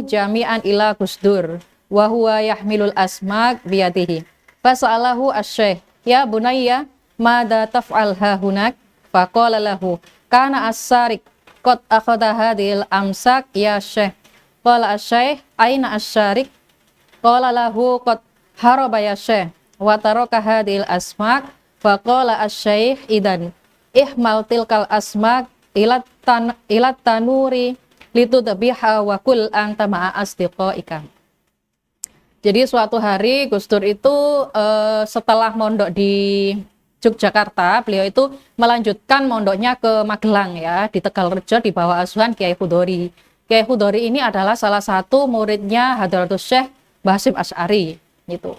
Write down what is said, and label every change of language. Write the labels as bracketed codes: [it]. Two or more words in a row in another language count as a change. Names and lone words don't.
[ar] جميعا إلى Gus Dur وهو يحمل الأسماك بيده فسأله الشيخ يا بني ماذا تفعل ها هناك فقال له كان السارق قد أخذ هذه الأسماك يا شيخ قال الشيخ أين السارق قال له قد هرب يا شيخ وترك هذه الأسماك فقال الشيخ إذن احمل تلك الأسماك إلى التنور لتطبخها وكل أنت مع أصدقائك. [id] Jadi suatu hari Gus Dur itu setelah mondok di Yogyakarta, beliau itu melanjutkan mondoknya ke Magelang ya, di Tegalrejo di bawah asuhan Kiai Hudhori. Kiai Hudhori ini adalah salah satu muridnya Hadratus Syekh Basim Asy'ari gitu.